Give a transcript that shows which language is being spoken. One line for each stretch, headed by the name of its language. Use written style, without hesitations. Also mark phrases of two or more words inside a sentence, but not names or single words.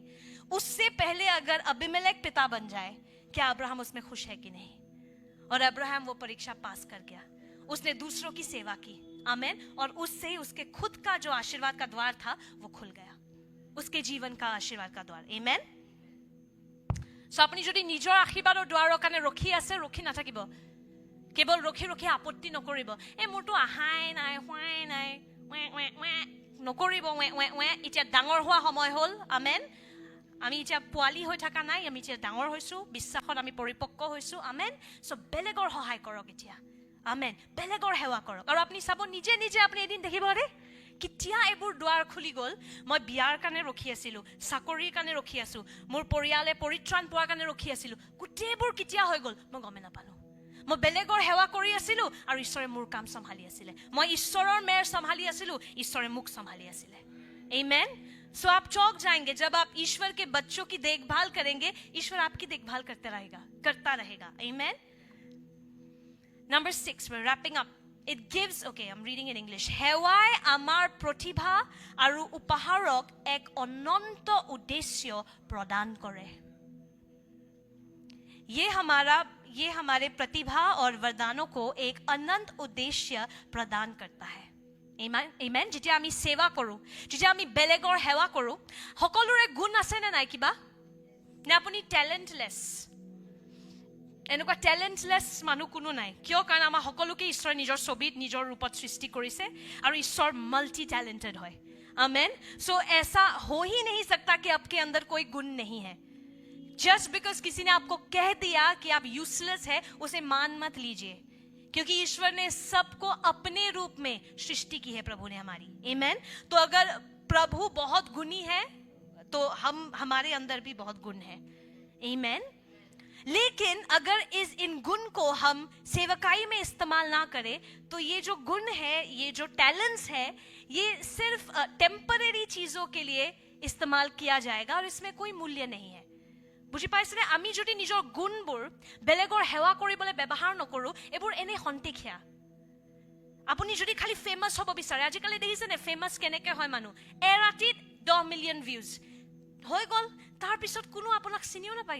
Hindi: उससे पहले अगर अबीमेलेक पिता बन जाए, क्या अब्राहम उसमें खुश है कि नहीं? और अब्राहम वो परीक्षा पास कर गया। उसने दूसरों की सेवा की। आमेन। और उससे ही उसके खुद का जो आशीर्वाद का द्वार था वो खुल गया, उसके जीवन का आशीर्वाद का द्वार। आमेन।
Assamese: सो আপুনি যদি নিজৰ আশীৰ্বাদৰ দুৱাৰৰ কাৰণে ৰখি আছে, ৰখি নাথাকিব। কেৱল ৰখি ৰখি আপত্তি নকৰিব। মোৰতো আহাই নাই, হোৱাই নাই, নকৰিব। এতিয়া ডাঙৰ হোৱা সময় হ'ল। আমেন। আমি এতিয়া পোৱালি হৈ থকা নাই, আমি এতিয়া ডাঙৰ হৈছোঁ, বিশ্বাসত আমি পৰিপক্ক হৈছোঁ। আমেন। চ' বেলেগৰ সহায় কৰক এতিয়া। আমেন। বেলেগৰ সেৱা কৰক। আৰু আপুনি চাব, নিজে নিজে আপুনি এদিন দেখিব, আৰে কেতিয়া এইবোৰ দুৱাৰ খুলি গ'ল। মই বিয়াৰ কাৰণে ৰখি আছিলোঁ, চাকৰিৰ কাৰণে ৰখি আছোঁ, মোৰ পৰিয়ালে পৰিত্ৰাণ পোৱাৰ কাৰণে ৰখি আছিলোঁ, গোটেইবোৰ কেতিয়া হৈ গ'ল মই গমেই নাপালোঁ। মই বেলেগৰ সেৱা কৰি আছিলোঁ আৰু ঈশ্বৰে মোৰ কাম চম্ভালি আছিলে। মই ঈশ্বৰৰ মেৰ চম্ভালি আছিলোঁ, ঈশ্বৰে মোক চম্ভালি আছিলে।
Hindi: आमेन। सो आप चौक जाएंगे जब आप ईश्वर के बच्चों की देखभाल करेंगे, ईश्वर आपकी देखभाल करता रहेगा। आमेन।
English: Number 6, we're wrapping up. It gives, okay, I'm reading in English.
Assamese: সেৱাই আমাৰ প্ৰতিভা আৰু উপহাৰক এক অনন্ত উদ্দেশ্য প্ৰদান কৰে।
Hindi: ये हमारे प्रतिभा और वरदानों को एक अनंत उद्देश्य प्रदान करता है। Amen.
Assamese: যেতিয়া আমি সেৱা কৰোঁ, যেতিয়া আমি বেলেগৰ সেৱা কৰোঁ, সকলোৰে গুণ আছে নে নাই কিবা? নে আপুনি টেলেণ্টলেছ? এনেকুৱা টেলেণ্টলেছ মানুহ কোনো নাই। কিয়? কাৰণ আমাৰ সকলোকে ঈশ্বৰে নিজৰ ছবিত, নিজৰ ৰূপত সৃষ্টি কৰিছে আৰু ঈশ্বৰ
English: multi talented
Assamese: হয়।
Hindi: आमेन। सो ऐसा हो ही नहीं सकता कि आपके अंदर कोई गुण नहीं है।
English: just because
Hindi: किसी ने आपको कह दिया कि आप यूजलेस है, उसे मान मत लीजिए, क्योंकि ईश्वर ने सबको अपने रूप में सृष्टि की है प्रभु ने हमारी। आमेन। तो अगर प्रभु बहुत गुणी है तो हमारे अंदर भी बहुत गुण है। आमेन। लेकिन अगर इन गुण को हम सेवकाई में इस्तेमाल ना करें, तो ये जो गुण है, ये जो टैलेंट्स है, ये सिर्फ टेम्पररी चीजों के लिए इस्तेमाल किया जाएगा और इसमें कोई मूल्य नहीं है।
Assamese: বুজি পাইছেনে? আমি যদি নিজৰ গুণবোৰ বেলেগৰ সেৱা কৰিবলৈ ব্যৱহাৰ নকৰোঁ, এইবোৰ এনেই খন্তেকীয়া। আপুনি যদি খালি ফেমাছ হ'ব বিচাৰে, আজিকালি দেখিছেনে ফেমাছ কেনেকৈ হয় মানুহ? এৰাতিত 10
English: million views
Assamese: হৈ গ'ল, তাৰপিছত কোনো আপোনাক চিনিও নাপায়।